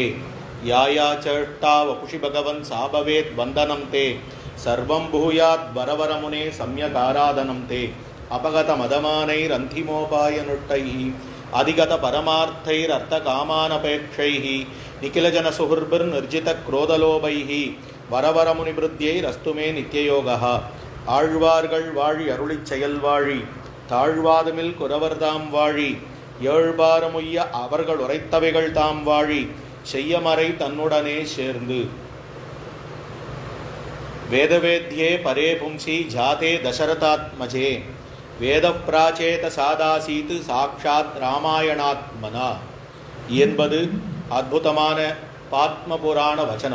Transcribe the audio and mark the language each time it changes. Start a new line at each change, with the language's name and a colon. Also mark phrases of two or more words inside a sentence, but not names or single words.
Sanskrit: याया चष्टा वपुषि भगवन् सा भवेत् वन्दनं ते सर्वं भूयात् वरवरमुने सम्यगाराधनं ते। अपगतमदमानैरन्तिमोपायनुष्टैः अधिगतपरमार्थैरर्थकामानपेक्षैः निखिलजनसुहृद्भिर्निर्जितक्रोधलोभैः वरवरमुनिवृद्ध्यैरस्तु मे नित्ययोगः।
Tamil: ஆழ்வார்கள் வாழி அருளிச் செயல் வாழி தாழ்வாதுமில் குரவர்தாம் வாழி ஏழ்பாரமுய்ய அவர்கள் உரைத்தவைகள் தாம் வாழி செய்யமறை தன்னுடனே சேர்ந்து।
Sanskrit: वेदवेद्ये परे पुंसि जाते दशरथात्मजे वेद प्राचेत सादासीत् साक्षात् रामायणात्मना
Tamil: என்பது அற்புதமான பாத்ம புராண வச்சனம்.